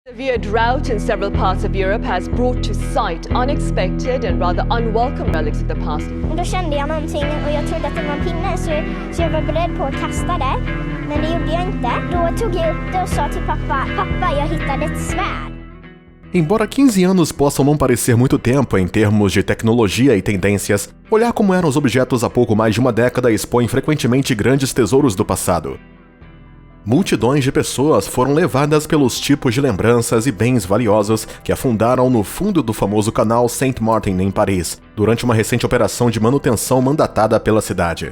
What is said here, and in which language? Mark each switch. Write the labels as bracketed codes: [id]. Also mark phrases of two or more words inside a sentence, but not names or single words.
[en] Severe drought in several parts of Europe has brought to sight unexpected and rather unwelcome relics of the past. [sv] Men då kände jag någonting och jag trodde att det var en pinne så jag var beredd på att kasta det. Men det gjorde jag inte. Då tog jag upp det och sa till pappa, jag hittade ett svärd. [pt] Embora 15 anos possam não parecer muito tempo em termos de tecnologia e tendências, olhar como eram os objetos há pouco mais de uma década expõe frequentemente grandes tesouros do passado. Multidões de pessoas foram levadas pelos tipos de lembranças e bens valiosos que afundaram no fundo do famoso canal Saint-Martin em Paris, durante uma recente operação de manutenção mandatada pela cidade.